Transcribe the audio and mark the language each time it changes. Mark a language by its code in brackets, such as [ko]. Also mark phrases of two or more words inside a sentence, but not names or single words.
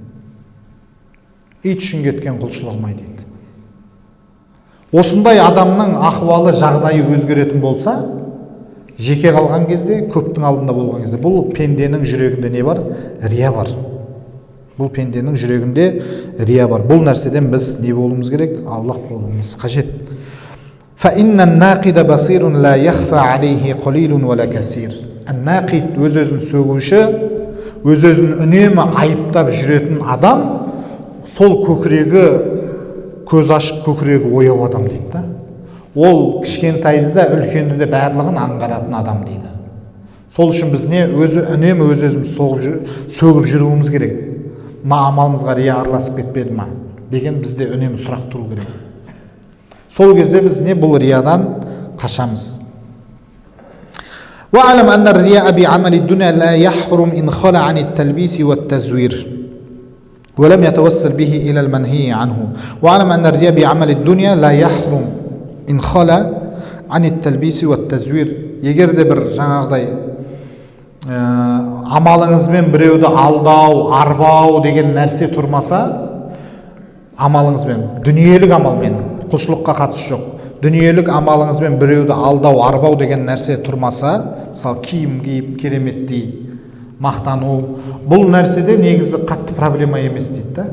[kk] Ит үшін кеткен құлшылығым-ай дейді. Осындай адамның ахуалы, жағдайы өзгеретін болса, жеке қалған кезде, көптің алдында болған кезде, бұл пенденің жүрегінде не бар? Рия бар. Бұл пенденің жүрегінде рия бар. Бұл нәрседен біз не болуымыз керек? Аулақ болуымыз қажет. [ar] فَإِنَّ النَّاقِدَ بَصِيرٌ لَا يَخْفَى عَلَيْهِ قَلِيلٌ وَلَا كَثِيرٌ. [kk] Нақид, өз-өзін сөгуші, өз-өзін үнемі айыптап жүретін адам, сол көкірегі, көз ашық көкірегі ояу адам дейді да. Ол кішкентайды да, үлкенді де барлығын аңғаратын адам дейді. Сол үшін біз не үнемі өз-өзіміз сөгіп жүруіміз керек. Ма амалымызға рия араласып кетпеді ма деген бізде үнемі сұрақ тұру керек. Сол кезде біз не бұл риядан қашамыз. [ar] وَعَلَمْ أَنَّ الرِّيَاءَ بِعَمَلِ الدُّنْيَا لَا يَحْرُمْ إِنْ خَلَى عَنِ التَّلْبِيسِ وَالتَّزْوِيرِ وَلَمْ يَتَوَسَّلْ بِهِ إِلَى الْمَنْهِيِ عَنْهُ وَعَلَمْ أَنَّ الرِّيَاءَ بِعَمَلِ الدُّنْيَا لَا يَحْرُمْ إِنْ خَلَى عَنِ التَّلْبِيسِ وَالتَّزْوِيرِ. [kk] Егер де бір жаңағыдай амалыңызбен біреуді алдау, арбау деген нәрсе тұрмаса, амалыңызбен, дүниелік амалмен, құлшылыққа қатысы жоқ, дүниелік амалыңызбен біреуді алдау, арбау деген нәрсе тұрмаса, мысалы киім киіп кереметтей мақтану, бұл нәрседе негізі қатты проблема емес дейді да.